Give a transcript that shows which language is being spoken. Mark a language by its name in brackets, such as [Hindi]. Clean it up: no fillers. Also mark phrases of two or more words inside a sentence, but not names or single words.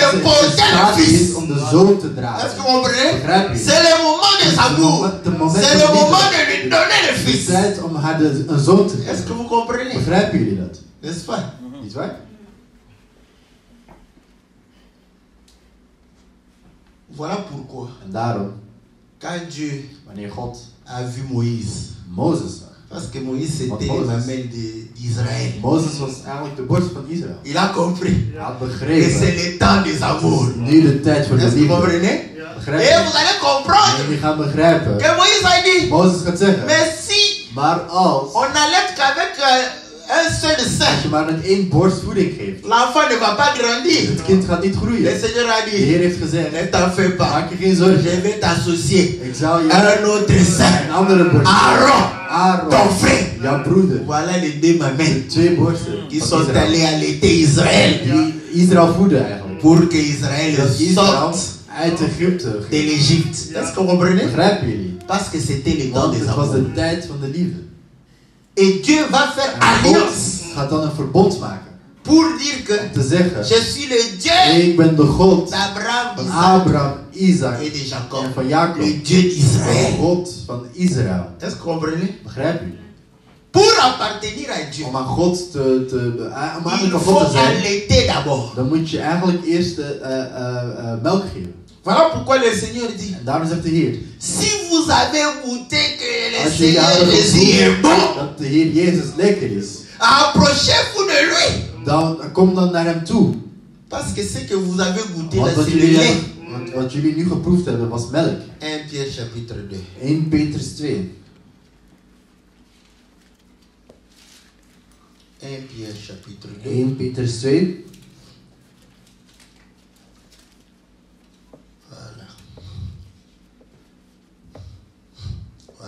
[Dutch] ze in [French] porter [Dutch] staat [French] le [Dutch] is [French] fils. [Dutch] om de zoon te [French] Est-ce que [Dutch] dragen. [French] vous comprenez? [Dutch] Begrijp je? [French] C'est le moment des amours. C'est le moment de lui donner le [Dutch] Het is [French] fils. [Dutch] tijd om haar een zoon te [French] Est-ce que [Dutch] geven. [French] vous comprenez? [Dutch] Begrijpen jullie dat? [French] N'est-ce pas? [Dutch] Niet waar? [French] Voilà pourquoi, [Dutch] En daarom, [French] quand Dieu [Dutch] wanneer God [French] a vu Moïse, [Dutch] Mozes zag. [French] parce que Moïse c'était [Dutch] Want [French] les [Dutch] Mozes. [French] mamelles d'Israël, [Dutch] Mozes was eigenlijk de borst van Israël. [French] il a compris [Dutch] Hij had [French] que [Dutch] begrepen. [French] c'est le temps des amours. [Dutch] Nu de tijd voor de [French] Est-ce que vous [Dutch] liefde. [French] comprenez? [Dutch] Begrijp [French] Et [Dutch] je? [French] vous allez [Dutch] En [French] comprendre [Dutch] jullie gaan begrijpen. [French] que Moïse a dit, [Dutch] Mozes gaat zeggen. [French] mais si [Dutch] Maar als [French] on n'allait qu'avec un seul [Dutch] je [French] sein, [Dutch] maar met één borst voeding geeft, [French] l'enfant ne va pas grandir. [Dutch] het kind gaat niet [French] Le [Dutch] groeien. [French] Seigneur a [Dutch] De [French] dit, [Dutch] Heer heeft gezegd, [French] ne t'en fais pas, [Dutch] maak je geen zorgen. [French] je vais t'associer [Dutch] Ik zal je [French] à un autre sein. [Dutch] een andere borst [French] Aaron, [Dutch] Aaron, [French] ton frère. [Dutch] jouw broeder. [French] Voilà les deux mamelles [Dutch] Twee borsten [French] qui [Dutch] van [French] sont [Dutch] Israël. [French] allés allaiter Israël [Dutch] Die Israël voeden eigenlijk. [French] pour que Israël [Dutch] Dat Israël [French] sorte [Dutch] uit Egypte [French] de [Dutch] ging. [French] l'Égypte. Est-ce que vous comprenez? [Dutch] Begrijpen jullie? [French] Parce que c'était le temps [Dutch] Want [French] des [Dutch] het was [French] amours. [Dutch] de tijd van de liefde. [French] Et Dieu va faire [Dutch] En God [French] alliance [Dutch] gaat dan een verbond maken. [French] Pour dire que [Dutch] Om te zeggen, [French] je suis le Dieu [Dutch] ik ben de God [French] d'Abraham, [Dutch] van [French] d'Isaac [Dutch] Abraham, Isaac [French] et de Jacob. [Dutch] en van Jacob. [French] Le Dieu [Dutch] De [French] d'Israël. [Dutch] God van Israël. [French] Est-ce que vous comprenez? [Dutch] Begrijp je? [French] Pour appartenir à Dieu, [Dutch] Om aan God om [French] il [Dutch] eigenlijk aan [French] faut [Dutch] God te zijn, [French] allaiter d'abord. [Dutch] dan moet je eigenlijk eerst melk geven. [French] Voilà pourquoi le Seigneur dit, [Dutch] En daarom zegt de Heer, [French] si vous avez goûté que le [Dutch] als jullie [French] Seigneur [Dutch] hadden [French] Jésus est [Dutch] gevoeld [French] bon, [Dutch] dat de Heer Jezus lekker is, [French] approchez-vous de lui. [Dutch] dan kom dan naar hem toe. [French] Parce que ce que vous avez goûté là, [Dutch] Want [French] c'est le lait. [Dutch] wat jullie nu geproefd hebben was melk. [French] 1 Pierre chapitre 2. [Dutch] 1 Petrus 2. [French] 1 Pierre chapitre 2. [Dutch] 1 Petrus 2. [French] Voilà. Voilà.